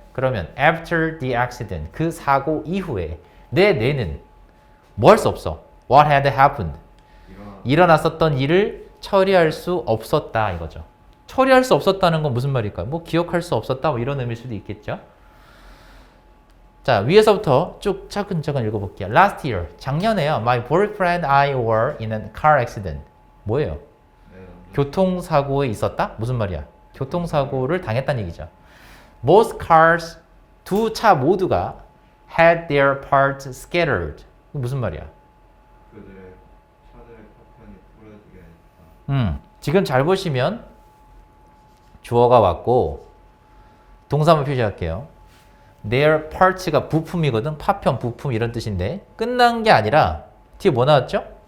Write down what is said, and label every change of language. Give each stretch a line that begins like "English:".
Korean: 그러면
English: after the accident
Korean: 그 사고 이후에 뇌는 뭐 할 수 없어.
English: What had happened?
Korean: 일어났었던 일을 처리할 수 없었다 이거죠. 처리할 수 없었다는 건 무슨 말일까요? 뭐 기억할 수 없었다 뭐 이런 의미일 수도 있겠죠. 자 위에서부터 쭉 차근차근 읽어볼게요.
English: Last year
Korean: 작년에요.
English: My boyfriend and I were in a car accident.
Korean: 뭐예요? 교통사고에 있었다? 무슨 말이야? 교통사고를 당했다는 얘기죠.
English: Both cars
Korean: 두 차 모두가
English: had their parts scattered.
Korean: 무슨 말이야? 그들의 차들의 파편이 부러지게 했다. 지금 잘 보시면 주어가 왔고 동사만 표시할게요. Their parts가 부품이거든. 파편, 부품 이런 뜻인데 끝난 게 아니라 뒤에 뭐 나왔죠?